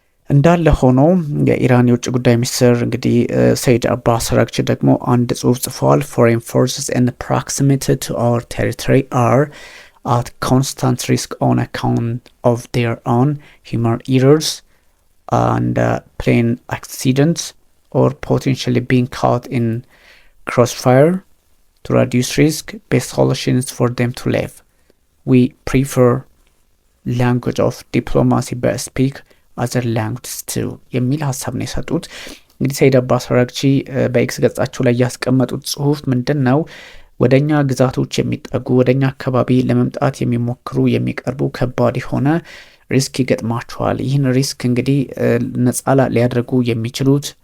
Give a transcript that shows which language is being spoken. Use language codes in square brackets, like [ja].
[am] እንዳለ ሆኖ የኢራን የውጭ ጉዳይ ሚኒስትር እንግዲህ ሰይድ አባስ አራግቺ ደግሞ አንድ ጽሑፍ ጽፈዋል። [en] foreign forces in proximity to our territory are at constant risk on account of their own human errors and plane accidents or potentially being caught in crossfire. To reduce risk, best solutions for them to live. We prefer language of diplomacy but speak other languages too. [am] የሚል ሀሳብ ነው የሰጡት። እንግዲህ ሰይድ አባስ አራግቺ በኤክስ ገጻቸው ላይ ያስቀመጡት ጽሁፍ ምንድን ነው? ወደኛ ግዛቶች የሚጠጉ ወደኛ አካባቢ ለመምጣት የሚሞክሩ የሚቀርቡ ከባድ የሆነ ሪስክ ይገጥማቸዋል። ይህን ሪስክ እንግዲህ ነጻ ሊያደርጉ የሚችሉት